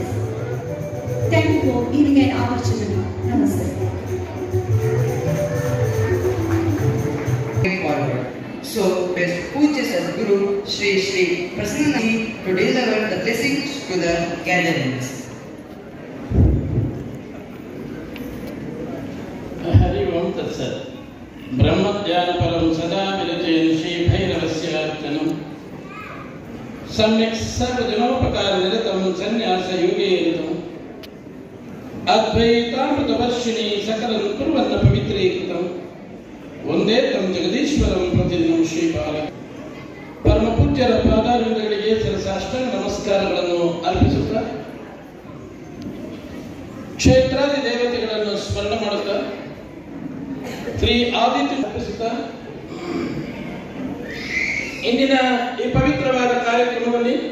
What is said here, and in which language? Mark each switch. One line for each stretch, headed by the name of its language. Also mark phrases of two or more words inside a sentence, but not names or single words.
English: Thank you for giving an opportunity. Namaste. Forward. So, best Pujya Sadguru Sri Sri Prasanna to deliver the blessings to the gatherings.
Sanskrit: हरि ओम तत्सत् ब्रह्मज्ञानपरं सदा विरचयन् श्री भैरवस्यार्चनं सम्यक् सर्वजनोपकारनिरतं सन्न्यासयोगेरितम् अद्वैतामृतवर्षिणी सकलं कुर्वन्न पवित्रीकृतं वन्दे तं जगदीश्वरं प्रतिदिनं
Kannada: ಶ್ರೀಪಾದ ಪರಮ ಪೂಜ್ಯರ ಪಾದಾರವಿಂದಗಳಿಗೆ ಶಿರಸಾಷ್ಟಾಂಗ ನಮಸ್ಕಾರಗಳನ್ನು ಅರ್ಪಿಸುತ್ತಾ ಕ್ಷೇತ್ರಾದಿ ದೇವತೆಗಳನ್ನು ಸ್ಮರಣ ಮಾಡುತ್ತಾ ಶ್ರೀ ಆದಿತ್ಯ ಅರ್ಪಿಸುತ್ತಾ ಇಂದಿನ ಈ ಪವಿತ್ರವಾದ ಕಾರ್ಯಕ್ರಮದಲ್ಲಿ